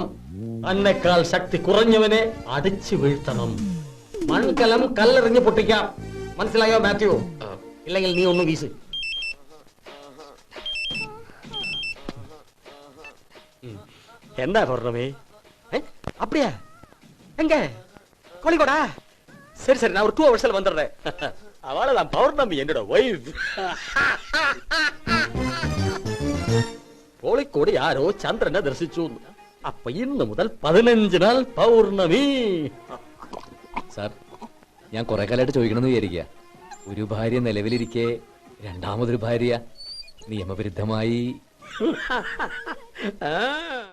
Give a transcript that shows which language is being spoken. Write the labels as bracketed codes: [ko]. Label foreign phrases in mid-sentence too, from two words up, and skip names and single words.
[ml] തന്നെക്കാൾ ശക്തി കുറഞ്ഞവനെ അടിച്ചു വീഴ്ത്തണം. മൺകലം കല്ലെറിഞ്ഞ് പൊട്ടിക്കാം. മനസ്സിലായോ മാത്യു? ഇല്ലെങ്കിൽ നീ ഒന്ന് വീസ്. എന്താ പറഞ്ഞേ? [ta] அப்படியா? எங்க கோழிக்கோடா? சரி சரி, நான் ஒரு 2 ஹவர்ஸ்ல வந்துடுறேன். அவளதான் பௌர்ணமி, என்னோட வைஃப். [ml] കോഴിക്കോട് ആരോ ചന്ദ്രനെ ദർശിച്ചു. അപ്പൊ ഇന്ന് മുതൽ 15 നാൾ പൗർണമി. സാർ, ഞാൻ കുറെ കാലമായിട്ട് ചോദിക്കണമെന്ന് വിചാരിക്കുക. ഒരു ഭാര്യ നിലവിലിരിക്കെ രണ്ടാമതൊരു ഭാര്യ നിയമവിരുദ്ധമായി